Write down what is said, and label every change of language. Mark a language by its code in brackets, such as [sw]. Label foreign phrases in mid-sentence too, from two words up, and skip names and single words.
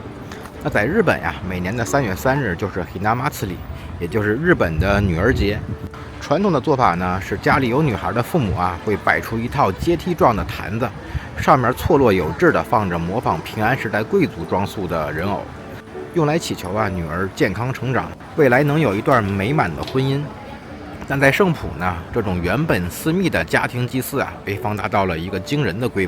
[zh] 那在日本呀，每年的3月3日就是 Hinamatsuri， 也就是日本的女兒節。傳統的做法呢，是家裡有女孩的父母啊，會擺出一套階梯狀的壇子，上面錯落有致地放着模仿平安時代貴族裝束的人偶，用來祈求啊女兒健康成長，未來能有一段美滿的婚姻。但在勝浦呢，這種原本私密的家庭祭祀啊，被放大到了一個驚人的規模。